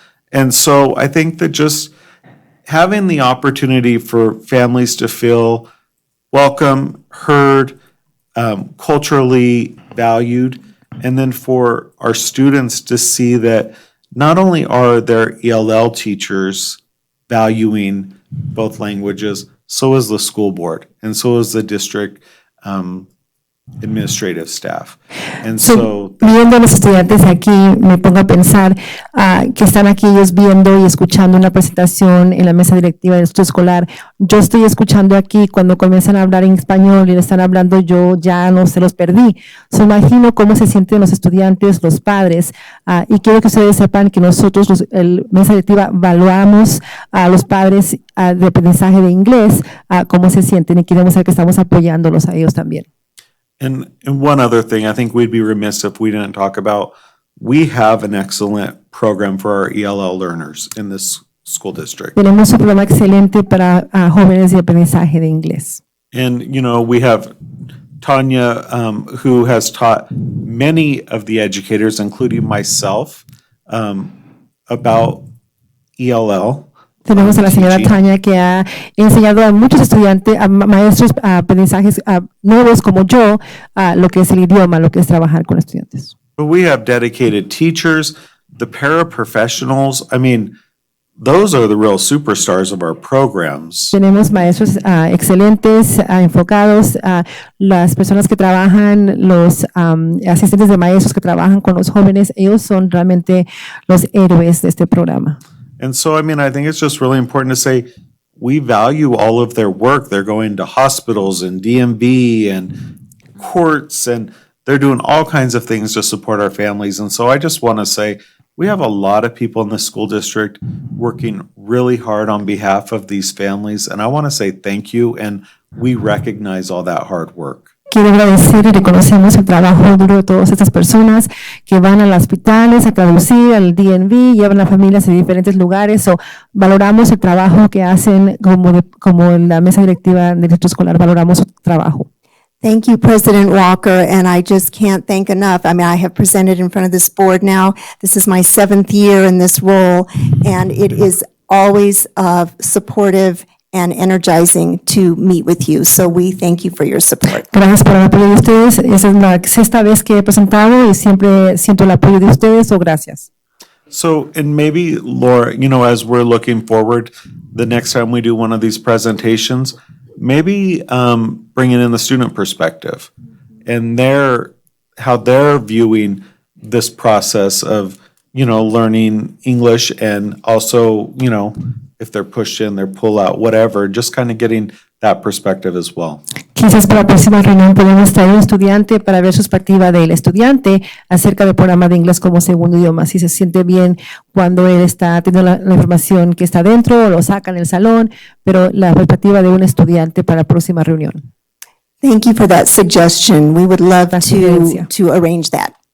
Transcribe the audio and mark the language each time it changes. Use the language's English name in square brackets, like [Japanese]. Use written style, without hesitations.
[English] And so I think that just having the opportunity for families to feel welcome, heard, culturally valued, And then for our students to see that not only are their ELL teachers valuing both languages, so is the school board, and so is the district administrative staff. And so [Spanish] Viendo a los estudiantes aquí, me pongo a pensar que están aquí ellos viendo y escuchando una presentación en la mesa directiva del estudio escolar. Yo estoy escuchando aquí cuando comienzan a hablar en español y le están hablando, yo ya no se los perdí. So, imagino cómo se sienten los estudiantes, los padres, y quiero que ustedes sepan que nosotros, la mesa directiva, evaluamos a los padres de aprendizaje de inglés, cómo se sienten, y queremos saber que estamos apoyándolos a ellos también. [English] And one other thing, I think we'd be remiss if we didn't talk about, we have an excellent program for our ELL learners in this school district. [Spanish] Tenemos un programa excelente para jóvenes de aprendizaje de inglés. [English] And, you know, we have Tanya, who has taught many of the educators, including myself, about ELL. [Spanish] Tenemos a la señora Tania que ha enseñado a muchos estudiantes, a maestros, a aprendizajes nuevos como yo, lo que es el idioma, lo que es trabajar con estudiantes. [English] But we have dedicated teachers, the paraprofessionals. I mean, those are the real superstars of our programs. [Spanish] Tenemos maestros excelentes, enfocados, las personas que trabajan, los asistentes de maestros que trabajan con los jóvenes, ellos son realmente los héroes de este programa. [English] And so, I mean, I think it's just really important to say we value all of their work. They're going to hospitals and DMV and courts, and they're doing all kinds of things to support our families. And so I just want to say we have a lot of people in the school district working really hard on behalf of these families. And I want to say thank you, and we recognize all that hard work. [Spanish] Quiero agradecer y reconocemos el trabajo duro de todas estas personas que van a los hospitales a traducir, al DNV, llevan a familias a diferentes lugares. O valoramos el trabajo que hacen como en la mesa directiva del distrito escolar, valoramos su trabajo. [English] Thank you, President Walker, and I just can't thank enough. I mean, I have presented in front of this board now. This is my 7th year in this role, and it is always supportive and energizing to meet with you. So we thank you for your support. [Spanish] Gracias por el apoyo de ustedes. Esa es la 6ª vez que he presentado y siempre siento el apoyo de ustedes. Gracias. [English] So, and maybe Laura, you know, as we're looking forward, the next time we do one of these presentations, maybe bringing in the student perspective and how they're viewing this process of, you know, learning English, and also, you know, if they're pushed in, they're pull out, whatever, just kind of getting that perspective as well. [Spanish] Quizás para la próxima reunión podemos traer un estudiante para ver su perspectiva del estudiante acerca del programa de inglés como segundo idioma, si se siente bien cuando él está teniendo la información que está dentro o lo saca en el salón, pero la perspectiva de un estudiante para la próxima reunión. [English] Thank you for that suggestion. We would love to arrange that.